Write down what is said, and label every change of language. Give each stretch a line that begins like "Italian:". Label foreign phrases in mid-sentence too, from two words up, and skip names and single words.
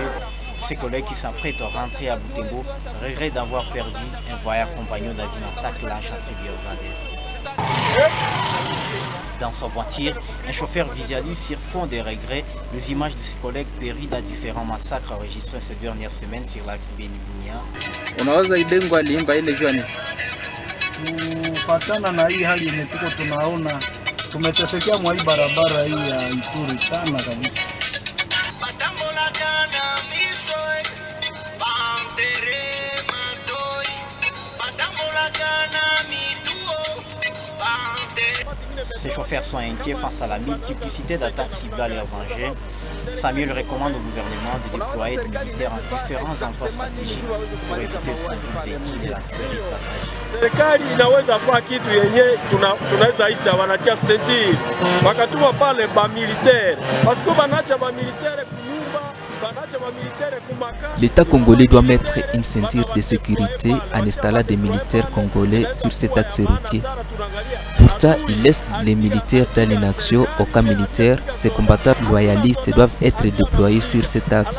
French: Ses collègues qui s'apprêtent à rentrer à Butembo regrettent d'avoir perdu un voyage compagnon dans une attaque lâche attribuée aux ADF. Dans sa voiture, un chauffeur visualise sur fond de regrets les images de ses collègues péris dans différents massacres enregistrés ces dernières semaines sur l'axe Beni-Bunia.
Swahili: Kufatana na hii hali yenye tuko tunaona, tumetesekea mwa hii barabara hii ya Ituri sana kabisa.
French: Ces chauffeurs sont inquiets face à la multiplicité d'attaques ciblées à leurs engins. Samuel recommande au gouvernement de déployer des militaires en différents endroits stratégiques pour éviter le sang du véhicule et la tuerie de passagers.
Swahili: Serikali inaweza kwa kitu yenye tunaweza ita wanatia senti wakatuma pale ba militaire
French: parce que
Swahili: banacha ba militaire kunyumba
French: L'État congolais doit mettre une ceinture de sécurité en installant des militaires congolais sur cet axe routier. Pourtant, il laisse les militaires dans l'inaction. Au cas militaire, ces combattants loyalistes doivent être déployés sur cet axe.